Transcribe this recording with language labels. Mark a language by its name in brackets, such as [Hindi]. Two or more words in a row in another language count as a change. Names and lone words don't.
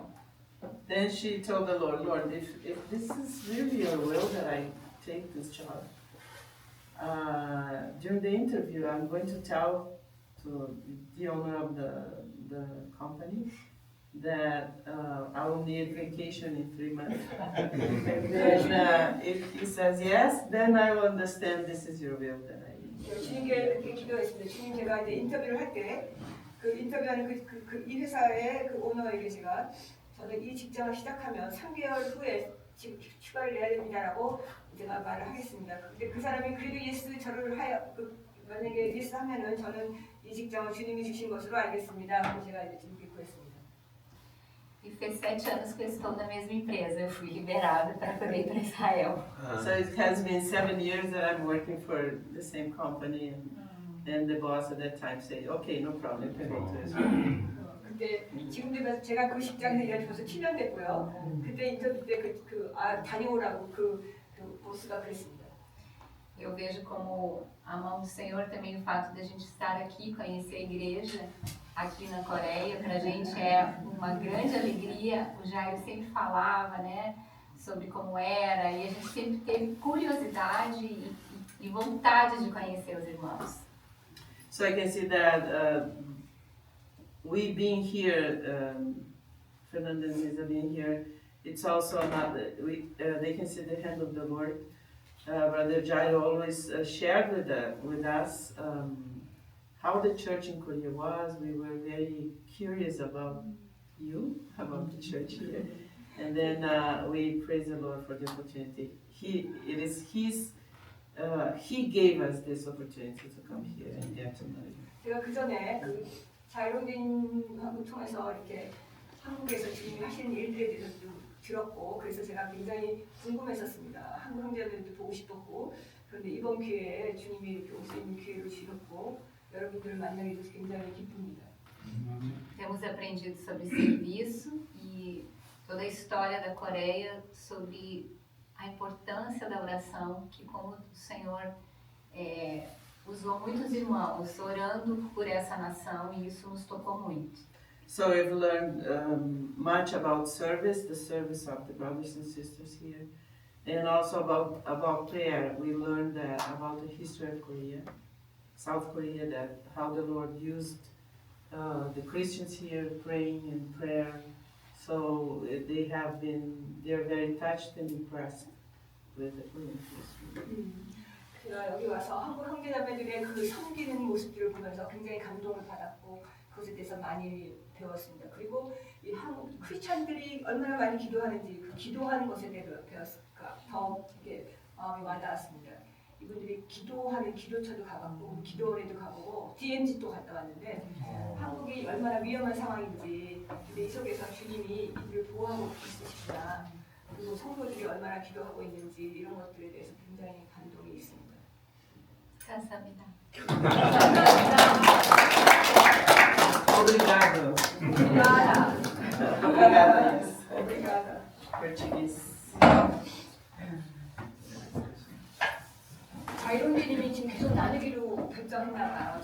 [English] Then she told the Lord, Lord, if this is really your will that I take this job, during the interview I'm going to tell to the owner of the company that I will need vacation in 3 months. And then if he says yes, then I will understand this is your will that I need. [Korean] 주님께 그렇게 기도했습니다. 주님 제가 이제 인터뷰를 할 때 그 인터뷰하는 이 회사의 그 오너에게 제가 저는 이 직장을 시작하면 3개월 후에 지금 휴가를 내야 됩니다라고 제가 말을 하겠습니다. 근데 그 사람이 그래도 예스 저를 만약에 예스 하면은 저는 이 직장을 주님이 주신 것으로 알겠습니다. 그래서 제가 이제 주님께 구했습니다. [Portuguese] E fez 7 anos que eu estou na mesma empresa. Eu fui liberada para poder ir para Israel. [English] So it has been 7 years that I'm working for the same company, and the boss at that time said, okay, no problem, you can go to Israel. [Korean] 그때 지금도 제가 그 직장에서 일한 지 벌써 7년 됐고요. 그때 인터뷰 때 다녀오라고 그 보스가 그랬습니다. [Portuguese] Eu vejo como a mão do Senhor também o fato de a gente estar aqui, conhecer a igreja aqui na Coreia, para a gente é uma grande alegria. O Jairo sempre falava, né, sobre como era, e a gente sempre teve curiosidade e vontade de conhecer os irmãos. [English] So I can see that we being here, Fernanda and Lisa being here, it's also another, they can see the hand of the Lord. Brother Jairo always shared with us how the church in Korea was. We were very curious about about the church here. And then we praise the Lord for the opportunity. He gave us this opportunity to come here and get to know you. [Korean] 제가 그 전에 그 자이로님하고 통해서 이렇게 한국에서 주님이 하시는 일들에 대해서 좀 들었고, 그래서 제가 굉장히 궁금했었습니다. 한국 형제들도 보고 싶었고, 그런데 이번 기회에 주님이 이렇게 올 수 있는 기회를 주셨고, 여러분들을 만나게 돼서 굉장히 기쁩니다. [Portuguese] Temos aprendido sobre serviço e toda a história da Coreia sobre a importância da oração, que como o Senhor usou muitos irmãos orando por essa nação e isso nos tocou muito. [English] So we've learned much about service, the service of the brothers and sisters here, and also about prayer. We learned about the history of Korea, South Korea, that how the Lord used the Christians here praying in prayer. So they're very touched and impressed with the Korean history. [Korean] 제가 여기 와서 한국 형제자매들의 그 섬기는 모습들을 보면서 굉장히 감동을 받았고, 그것에 대해서 많이 배웠습니다. 그리고 이 한국 크리스찬들이 얼마나 많이 기도하는지, 그 기도하는 것에 대해서 배웠을까 더 이렇게 마음이 와닿았습니다. 이분들이 기도하는 기도처도 가봤고, 기도원에도 가보고, DMZ도 갔다 왔는데 한국이 얼마나 위험한 상황인지, 근데 이 속에서 주님이 이들을 보호하고 있으시구나, 그리고 성도들이 얼마나 기도하고 있는지 이런 것들에 대해서 굉장히 감동이 있습니다. 감사합니다. [Portuguese] Obrigado. Obrigada. Obrigada, yes. Obrigada. Portuguese. [Korean] 자이론님이 지금 계속 나누기로 결정했나 봐요.